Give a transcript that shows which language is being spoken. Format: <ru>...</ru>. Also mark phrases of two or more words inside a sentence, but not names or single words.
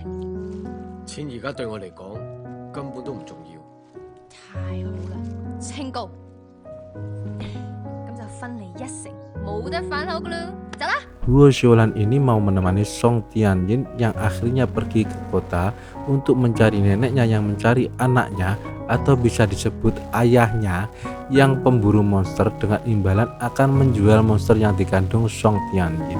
<yue>錢而家對我嚟講根本都唔重要。太好啦，清高，咁就分你1成，冇得反口噶啦，走啦。</yue> <id>Huo Xiaolan ini mau menemani Song Tianyin yang akhirnya pergi ke kota untuk mencari neneknya yang mencari anaknya atau bisa disebut ayahnya yang pemburu monster, dengan imbalan akan menjual monster yang dikandung Song Tianyin.</id>